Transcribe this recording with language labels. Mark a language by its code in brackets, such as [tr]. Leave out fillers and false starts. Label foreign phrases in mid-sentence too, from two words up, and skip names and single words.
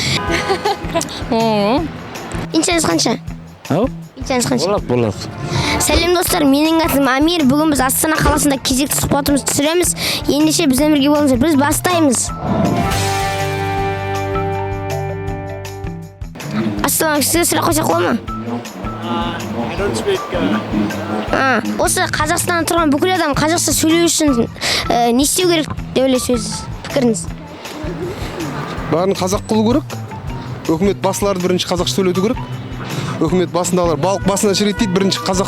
[kk] Инчаңыз қанша? Инчаңыз қанша? Болады. Сәлем достар, менің атым Амир. Бүгін біз Астана қаласында кезекті сұхбатымызды түсіреміз. Ендеше бізбен бірге болыңыздар. Біз бастаймыз. Ассалам, сізге сұрақ қойсақ болады ма? [en] I don't speak. [kk] Осы Қазақстанда тұрған бүкіл адам қазақша сөйлеу үшін не істеу керек деп ойлайсыз, пікіріңіз? Бәрін қазақ қылу керек. Өкімет басыларды бірінші қазақша сөйлету керек. Өкімет басындағылар балық басына шірейді дейді, бірінші қазақ.